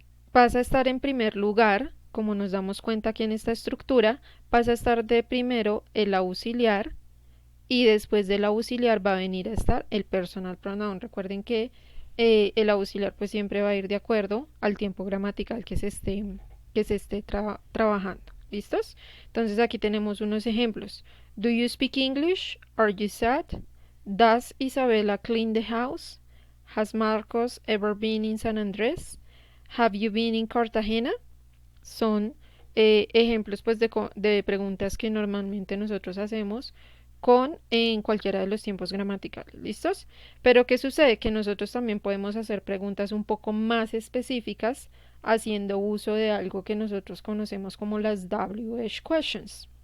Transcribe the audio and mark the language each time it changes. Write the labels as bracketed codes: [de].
[es] Pasa a estar en primer lugar, como nos damos cuenta aquí en esta estructura, pasa a estar de primero el auxiliar y después del auxiliar va a venir a estar el personal pronoun. Recuerden que el auxiliar pues siempre va a ir de acuerdo al tiempo gramatical que se esté trabajando. ¿Listos? Entonces aquí tenemos unos ejemplos. [en] Do you speak English? Are you sad? Does Isabella clean the house? Has Marcos ever been in San Andrés? Have you been in Cartagena? [es] Son ejemplos pues de preguntas que normalmente nosotros hacemos con en cualquiera de los tiempos gramaticales. ¿Listos? Pero ¿qué sucede? Que nosotros también podemos hacer preguntas un poco más específicas haciendo uso de algo que nosotros conocemos como las WH questions.